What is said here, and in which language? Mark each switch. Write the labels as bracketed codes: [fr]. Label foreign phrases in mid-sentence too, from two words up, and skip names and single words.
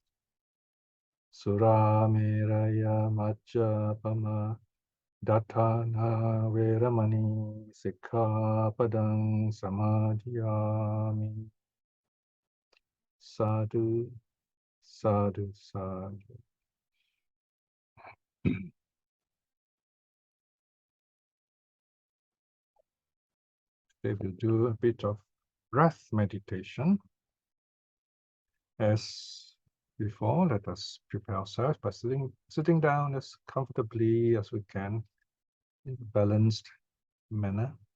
[pi] Surameraya majjapama Dattana veramani sikkhapadang samadhiyami. Sadhu, sadhu, sadhu. [en] Today we'll do a bit of breath meditation. As before, let us prepare ourselves by sitting down as comfortably as we can in a balanced manner.